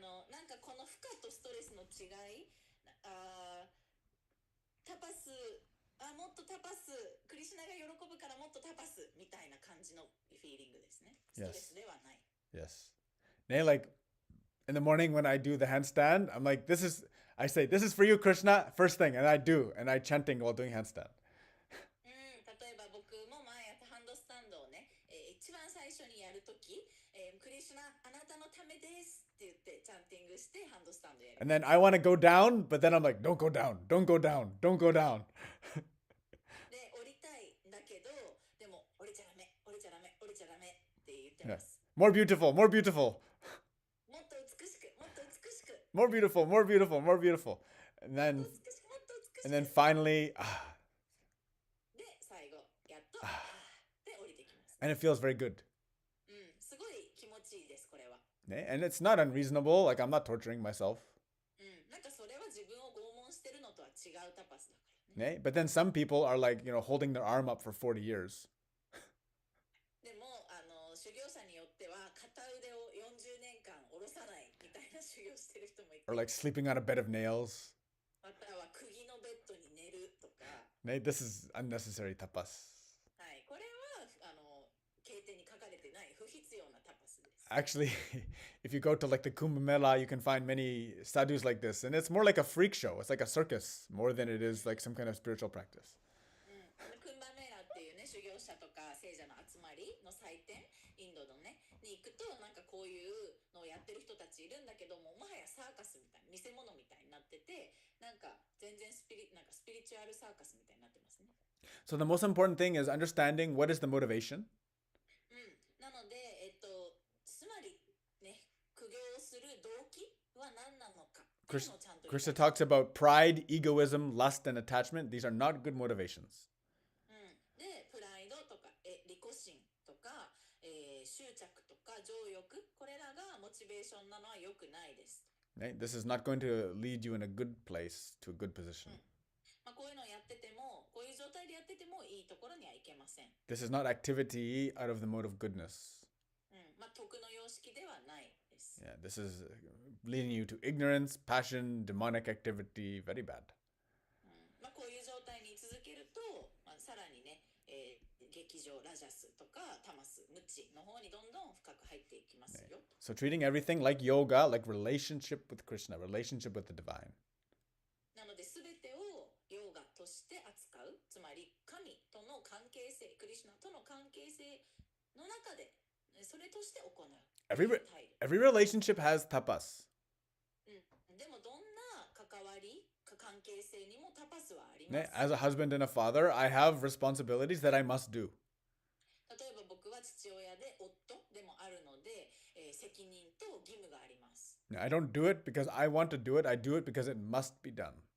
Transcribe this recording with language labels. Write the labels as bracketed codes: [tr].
[ja] なんかこの負荷とストレスの違い、タパス、もっとタパス、クリシュナが喜ぶからもっとタパスみたいな感じのフィーリングですね。ストレスではない。 [en] Yes. Like in the morning when I do the handstand, I'm like, I say, this is for you, Krishna, first thing, and I do, and I chanting while doing handstand. [ja] 例えば僕も毎朝ハンドスタンドをね、一番最初にやるとき、クリシュナ、あなたのためですって言ってチャンティングしてハンドスタンドやる。 [en] And then I want to go down, but then I'm like, don't go down, don't go down, don't go down. [ja] で、降りたいんだけど、でも降りちゃダメ、降りちゃダメ、降りちゃダメって言ってます。 [en] More beautiful, more beautiful. [ja] もっと美しく、もっと美しく。 [en] More beautiful, more beautiful, more beautiful. And then finally, [ja] で、最後、やっと、で、降りてきます。 [en] and it feels very good. [ja] すごい気持ちいいです、これは。 [en] And it's not unreasonable, like I'm not torturing myself. [ja] なんかそれは自分を拷問してるのとは違うタパスだからね。 [en] But then some people are like, holding their arm up for 40 years. [ja] でも、修行者によっては片腕を40年間下ろさないみたいな修行してる人もいて。 [en] Or like sleeping on a bed of nails. [ja] または釘のベッドに寝るとか。 [en] This is unnecessary tapas. [ja] はい、これは経典に書かれてない不必要なタパスです。 [en] Actually, if you go to like the Kumbh Mela, you can find many sadhus like this, and it's more like a freak show. It's like a circus more than it is like some kind of spiritual practice. [ja] クンバメーラっていうね、修行者とか聖者の集まりの祭典、インドのね、に行くとなんかこういうのをやってる人たちいるんだけども、もはやサーカスみたいな、見せ物みたいになってて、なんか全然スピリチュアルサーカスみたいになってますね。 [en] So the most important thing is understanding what is the motivation. [ja] なので、つまりね、苦行をする動機は何なのか。 [en] Krishna talks about pride, egoism, lust, and attachment. These are not good motivations. [ja] で、プライドとか、利己心とか、執着とか、情欲、これらがモチベーションなのは良くないです。 [en] This is not going to lead you in a good place to a good position. [ja] こういうのをやってても、こういう状態でやっててもいいところにはいけません。 [en] This is not activity out of the mode of goodness. [ja] 徳の様式ではないです。 [en] This is leading you to ignorance, passion, demonic activity, very bad. [ja] こういう状態に続けると、さらにね、劇場、ラジャスとかタマス、ムチの方にどんどん深く入っていきますよ。 [en] So treating everything like yoga, like relationship with Krishna, relationship with the divine. [ja] なので全てをヨーガとして扱う、つまり神との関係性、クリシュナとの関係性の中でそれとして行う。 [en] Every relationship has tapas. [ja] でもどんな関わり、関係性にもタパスはあります。 [en] As a husband and a father, I have responsibilities that I must do. [ja] 例えば僕は父親で夫でもあるので、責任と義務があります。 [en] I don't do it because I want to do it. I do it because it must be done.